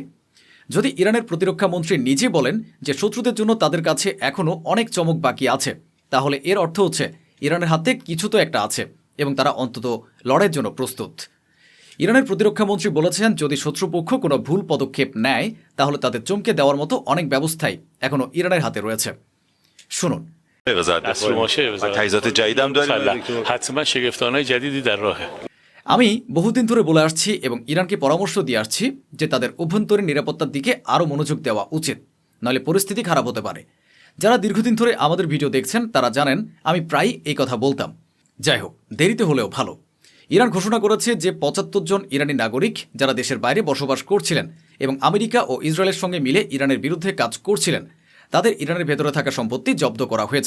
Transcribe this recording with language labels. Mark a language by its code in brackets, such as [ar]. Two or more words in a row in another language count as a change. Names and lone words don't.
[bn] যদি ইরানের প্রতিরক্ষা মন্ত্রী নিজে বলেন যে শত্রুদের জন্য তাদের কাছে এখনও অনেক চমক বাকি আছে, তাহলে এর অর্থ হচ্ছে ইরানের হাতে কিছু তো একটা আছে এবং তারা অন্তত লড়াইয়ের জন্য প্রস্তুত। ইরানের প্রতিরক্ষা মন্ত্রী বলেছেন, যদি শত্রুপক্ষ কোনো ভুল পদক্ষেপ নেয় তাহলে তাদের চমকে দেওয়ার মতো অনেক ব্যবস্থাই এখনও ইরানের হাতে রয়েছে। শুনুন। [fa] وزارت دستور ماشه دفاع و وزارت تجهیزات جدید هم داریم مسلح. دکتر؟ حتما شگفتانهای جدیدی در راهه. [bn] আমি বহুদিন ধরে বলে আসছি এবং ইরানকে পরামর্শ দিয়ে আসছি যে তাদের অভ্যন্তরীণ নিরাপত্তার দিকে আরও মনোযোগ দেওয়া উচিত, নইলে পরিস্থিতি খারাপ হতে পারে। যারা দীর্ঘদিন ধরে আমাদের ভিডিও দেখছেন তারা জানেন আমি প্রায়ই এই কথা বলতাম। যাই হোক, দেরিতে হলেও ভালো। ইরান ঘোষণা করেছে যে ৭৫ জন ইরানি নাগরিক যারা দেশের বাইরে বসবাস করছিলেন এবং আমেরিকা ও ইসরায়েলের সঙ্গে মিলে ইরানের বিরুদ্ধে কাজ করছিলেন, তাদের ইরানের ভেতরে থাকা সম্পত্তি জব্দ করা হয়েছে।